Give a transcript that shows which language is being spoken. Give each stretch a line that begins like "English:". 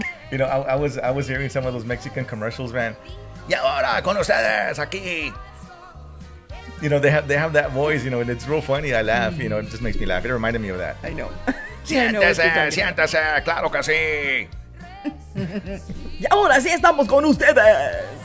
English: You know, I was hearing some of those Mexican commercials, man.
Spanish: Y ahora con ustedes aquí.
English: You know, they have that voice, you know, and it's real funny. I laugh, you know, it just makes me laugh. It reminded me of that. I know. I know what you're talking about.
Spanish: Siéntese, claro que sí. Y ahora sí estamos con ustedes.